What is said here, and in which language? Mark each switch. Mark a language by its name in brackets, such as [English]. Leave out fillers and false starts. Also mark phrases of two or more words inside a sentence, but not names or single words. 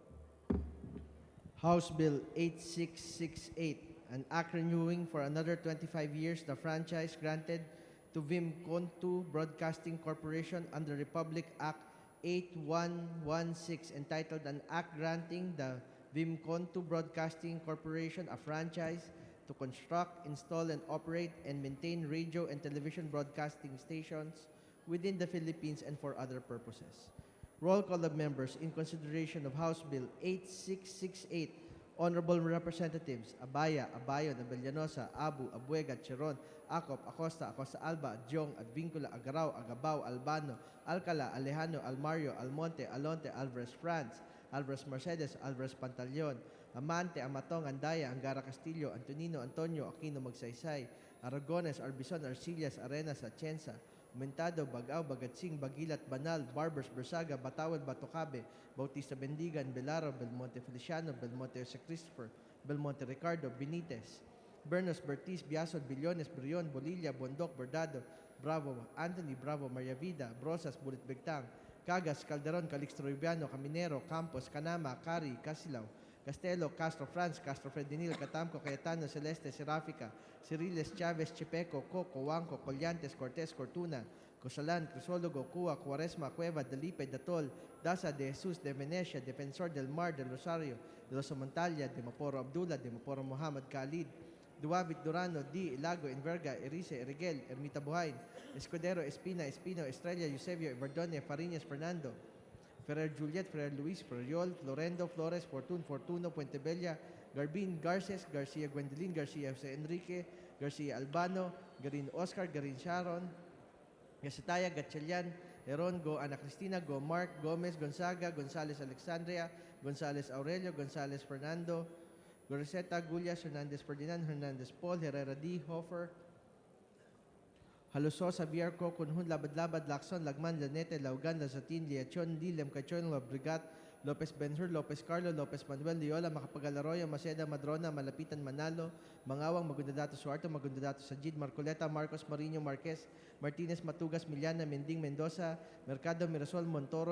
[English] House Bill 8668, an act renewing for another 25 years the franchise granted to Vimkontu Broadcasting Corporation under Republic Act 8116, entitled An Act Granting the Vimkontu Broadcasting Corporation a franchise to construct, install, and operate and maintain radio and television broadcasting stations within the Philippines and for other purposes. Roll call of members in consideration of House Bill 8668. Honorable Representatives Abaya, Abayon, Abellanosa, Abu, Abuega, Cheron, Acop, Acosta, Acosta Alba, Jong, Advincula, Agarao, Agabao, Albano, Alcala, Alejano, Almario, Almonte, Alonte, Alvarez France, Alvarez Mercedes, Alvarez Pantaleon, Amante, Amatong, Andaya, Angara Castillo, Antonino, Antonio, Aquino Magsaysay, Aragones, Arbison, Arcillas, Arenas, Atienza, Mentado, Bagao, Bagatsing, Bagilat, Banal, Barbers, Bersaga, Batawad, Batocabe, Bautista Bendigan, Belaro, Belmonte Feliciano, Belmonte Jose Christopher, Belmonte Ricardo, Benitez, Bernos, Bertiz, Biasod, Billones, Brion, Bolilla, Bondok, Bordado, Bravo, Anthony, Bravo, Maria Vida, Brosas, Bulit Begtang, Cagas, Calderon, Calixto Rubiano, Caminero, Campos, Canama, Cari, Casilao, Castelo, Castro Franz, Castro Fredinil, Catamco, Cayetano, Celeste, Serafica, Ciriles, Chavez, Chepeco, Coco, Huanco, Collantes, Cortés, Cortuna, Cosalan, Crisólogo, Cuba, Cuaresma, Cueva, Delipe, Datol, Daza, de Jesus, de Venecia, Defensor del Mar, del Rosario, de los Montalia, de Maporo Abdullah, de Maporo Muhammad Khalid, Duavit, Durano, D. Ilago, Enverga, Erice, Erigel, Ermita Buhain, Escudero, Espina, Espino, Estrella, Eusebio, Everdone, Fariñas, Fernando, Ferrer Juliet, Ferrer Luis, Ferriol, Florendo, Flores, Fortun, Fortuno, Puentebella, Garbin, Garces, Garcia Gwendolyn, Garcia Jose Enrique, Garcia Albano, Garin Oscar, Garin Sharon, Gasataya, Gatchalian, Heron, Go Ana Cristina, Go Mark, Gomez, Gonzaga, Gonzales Alexandria, Gonzales Aurelio, Gonzales Fernando, Goriseta, Gullas, Hernandez Ferdinand, Hernandez Paul, Herrera D. Hofer, Haluso, Xavier Co, Kunhun, Labad-Labad, Lacson, Lagman, Lanete, Laugan, Lazatin, Liachon, Dilem, Cachon, Lobrigat, Lopez Benhur, Lopez Carlo, Lopez Manuel, Liola, Macapagal-Arroyo, Maceda, Madrona, Malapitan, Manalo, Mangawang, Magundadato Suarto, Magundadato Sajid, Marcoleta, Marcos, Marino, Marquez, Martinez, Matugas, Miliana, Mending, Mendoza, Mercado, Mirasol, Montoro,